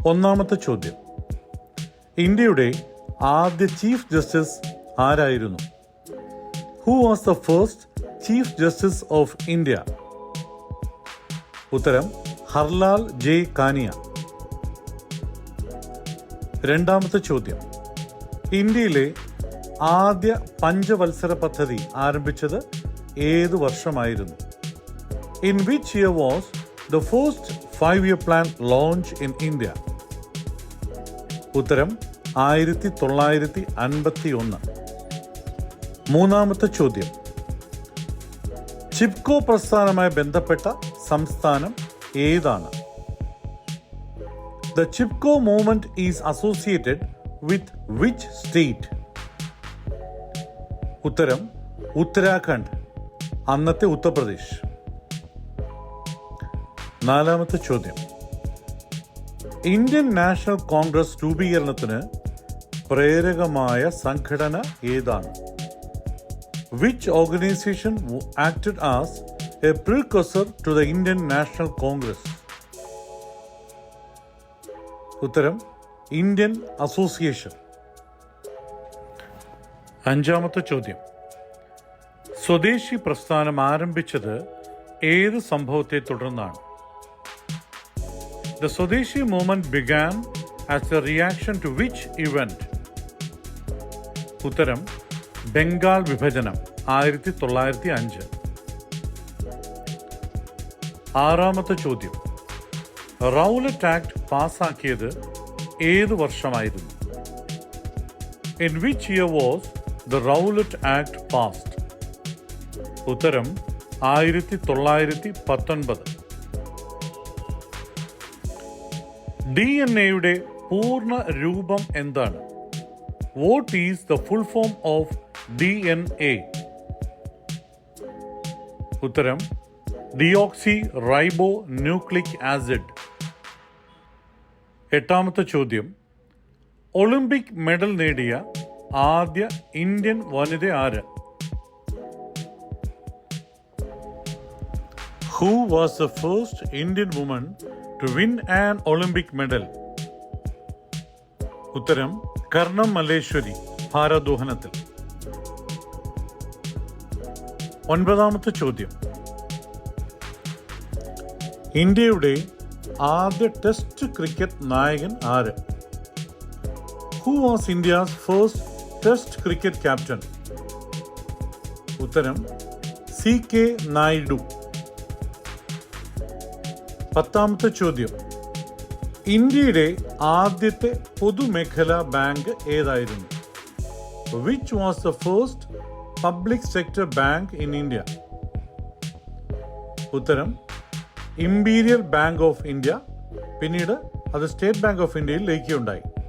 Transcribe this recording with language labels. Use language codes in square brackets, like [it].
[ml] ഒന്നാമത്തെ ചോദ്യം, ഇന്ത്യയുടെ ആദ്യ ചീഫ് ജസ്റ്റിസ് ആരായിരുന്നു? [en] Who was the first Chief Justice of India? [ml] ഉത്തരം ഹർലാൽ ജെ കാനിയ. രണ്ടാമത്തെ ചോദ്യം, ഇന്ത്യയിലെ ആദ്യ പഞ്ചവത്സര പദ്ധതി ആരംഭിച്ചത് ഏത് വർഷമായിരുന്നു? [en] In which year was the first 5-year plan launched in India? [ml] ഉത്തരം 1951. മൂന്നാമത്തെ ചോദ്യം, ചിപ്കോ പ്രസ്ഥാനവുമായി ബന്ധപ്പെട്ട സംസ്ഥാനം ഏതാണ്? [en] The Chipko movement is associated with which state? [ml] ഉത്തരം ഉത്തരാഖണ്ഡ്, അന്നത്തെ ഉത്തർപ്രദേശ്. നാലാമത്തെ ചോദ്യം, ഇന്ത്യൻ നാഷണൽ കോൺഗ്രസ് രൂപീകരണത്തിന് പ്രേരകമായ സംഘടന ഏതാണ്? [en] Which organization acted as a precursor to the Indian National Congress? [ml] ഉത്തരം ഇന്ത്യൻ അസോസിയേഷൻ. അഞ്ചാമത്തെ ചോദ്യം, സ്വദേശി പ്രസ്ഥാനം ആരംഭിച്ചത് ഏത് സംഭവത്തെ തുടർന്നാണ്? [en] The Swadeshi movement began as a reaction to which event? [ml] ഉത്തരം ബംഗാൾ വിഭജനം 1905. ആറാമത്തെ ചോദ്യം, റൗലറ്റ് ആക്ട് പാസാക്കിയത് ഏത് വർഷമായിരുന്നു? [en] In which year was the Rowlatt Act passed? [ml] ഉത്തരം 1919. DNA-യുടെ പൂർണ്ണ രൂപം എന്താണ്? [en] What is the full form of DNA? [ml] ഉത്തരം ഡിയോക്സി റൈബോ ന്യൂക്ലിക് ആസിഡ്. എട്ടാമത്തെ ചോദ്യം, ഒളിമ്പിക് മെഡൽ നേടിയ ആദ്യ ഇന്ത്യൻ വനിത ആര്? [en] Who was the first Indian woman to win an Olympic medal? [ml] ഉത്തരം കർണം മല്ലേശ്വരി, ഭാരോദ്വഹനത്തിൽ. ഒൻപതാമത്തെ ചോദ്യം, ഇന്ത്യയുടെ ആദ്യ ടെസ്റ്റ് ക്രിക്കറ്റ് നായകൻ ആര്? [en] Who was India's first Test cricket captain? [ml] ഉത്തരം CK നായിഡു. പത്താമത്തെ ചോദ്യം, ഇന്ത്യയുടെ ആദ്യത്തെ പൊതുമേഖലാ ബാങ്ക് ഏതായിരുന്നു? [en] Which was the first public sector bank in India? [ml] ഉത്തരം ഇംപീരിയൽ ബാങ്ക് ഓഫ് ഇന്ത്യ. പിന്നീട് അത് സ്റ്റേറ്റ് ബാങ്ക് ഓഫ് ഇന്ത്യയിൽ ലയിക്കുകയുണ്ടായി.